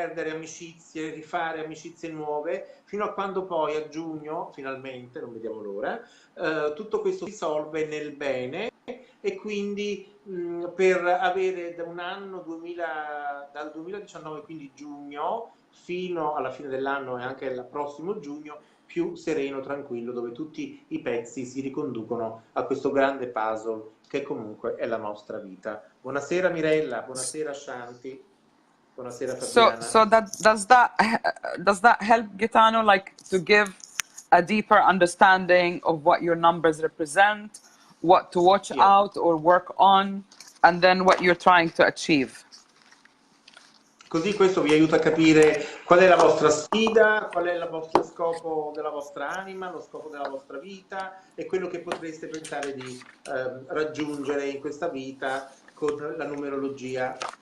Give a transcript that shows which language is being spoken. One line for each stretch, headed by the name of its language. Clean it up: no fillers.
Italian: amicizie, rifare amicizie nuove, fino a quando poi a giugno, finalmente, non vediamo l'ora, tutto questo si risolve nel bene, e quindi per avere da un anno 2000, dal 2019, quindi giugno, fino alla fine dell'anno e anche al prossimo giugno, più sereno, tranquillo, dove tutti i pezzi si riconducono a questo grande puzzle che comunque è la nostra vita. Buonasera Mirella, buonasera Shanti, buonasera Fabiana.
English: So does that help Gaetano, like, to give a deeper understanding of what your numbers represent, what to watch out or work on, and then what you're trying to achieve?
Italian: Così questo vi aiuta a capire qual è la vostra sfida, qual è il vostro scopo della vostra anima, lo scopo della vostra vita e quello che potreste pensare di raggiungere in questa vita con la numerologia.